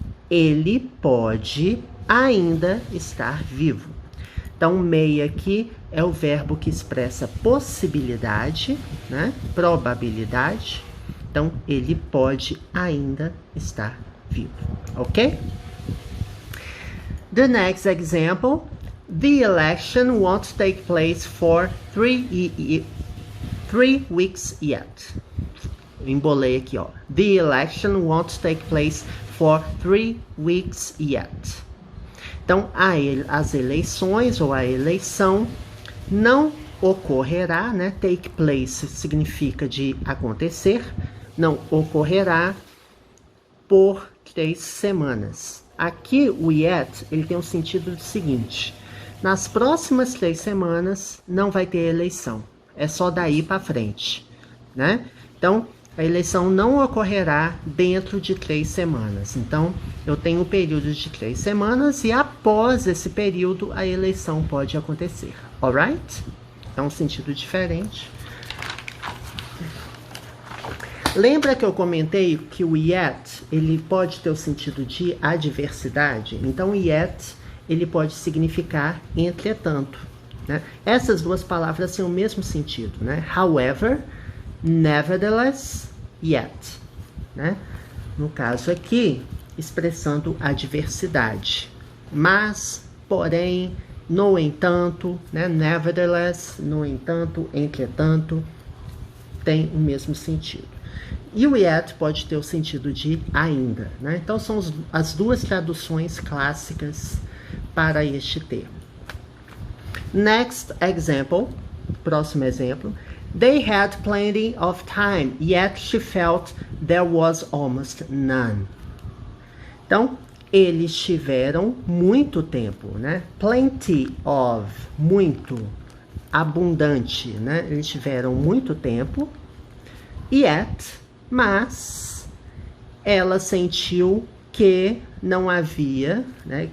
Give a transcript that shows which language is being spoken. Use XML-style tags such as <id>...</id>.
<pt>Ele pode ainda estar vivo. Então, may aqui é o verbo que expressa possibilidade, né? Probabilidade. Então, ele pode ainda estar vivo, ok?</pt> <en>The next example. The election won't take place for 3 weeks yet.</en> <pt>Embolei aqui, ó.</pt> <en>The election won't take place for 3 weeks yet.</en> <pt>Então, as eleições ou a eleição não ocorrerá, né? Take place significa de acontecer, não ocorrerá por 3 semanas. Aqui o yet, ele tem um sentido seguinte: nas próximas 3 semanas não vai ter eleição, é só daí para frente, né? Então, a eleição não ocorrerá dentro de 3 semanas. Então, eu tenho um período de 3 semanas e após esse período a eleição pode acontecer, alright? É um sentido diferente. Lembra que eu comentei que o yet, ele pode ter o sentido de adversidade? Então, yet, ele pode significar entretanto, né? Essas duas palavras têm o mesmo sentido, né?</pt> <en>However, nevertheless, yet, né?</en> <pt>No caso aqui, expressando adversidade. Mas, porém, no entanto, né? Nevertheless, no entanto, entretanto, tem o mesmo sentido. E o yet pode ter o sentido de ainda, né? Então, são as duas traduções clássicas para este termo.</pt> <en>Next example,</en> <pt>próximo exemplo.</pt> <en>They had plenty of time, yet she felt there was almost none.</en> <pt>Então, eles tiveram muito tempo, né? Plenty of, muito, abundante, né? Eles tiveram muito tempo, yet, mas ela sentiu que não havia, né?</pt>